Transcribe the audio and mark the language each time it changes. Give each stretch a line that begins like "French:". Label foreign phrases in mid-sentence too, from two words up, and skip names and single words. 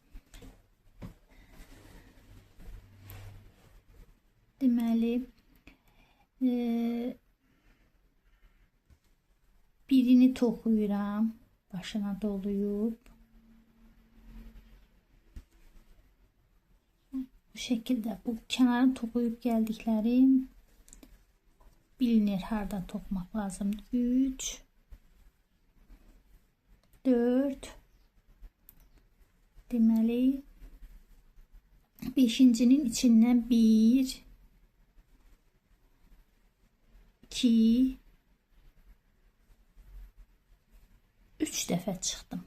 Azerbaijani: Deməli birini toxuyuram. Başına doluyub.
Turkish: Bu şekilde bu kenarın
Azerbaijani: toxuyub gəldiklərim bilinir hardan toxumaq lazım. 3 4 deməli Beşincinin içindən 1, 2, 3 dəfə çıxdım.